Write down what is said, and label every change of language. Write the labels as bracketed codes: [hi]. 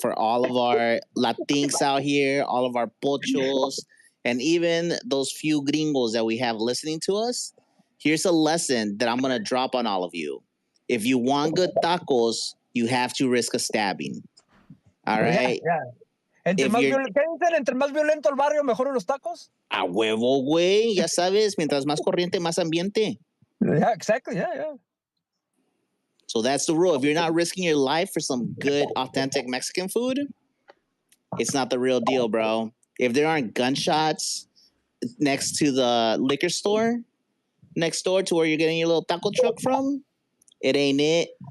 [en] For all of our Latinx out here, all of our pochos, and even those few gringos that we have listening to us, here's a lesson that I'm going to drop on all of you. If you want good tacos, you have to risk a stabbing. All right? Yeah. [es] Entre más violento el barrio, mejor los tacos. A huevo, güey. Ya sabes, mientras más corriente, más ambiente. [en] Yeah, exactly. Yeah. So that's the rule. If you're not risking your life for some good, authentic Mexican food, it's not the real deal, bro. If there aren't gunshots next to the liquor store, next door to where you're getting your little taco truck from, it ain't it.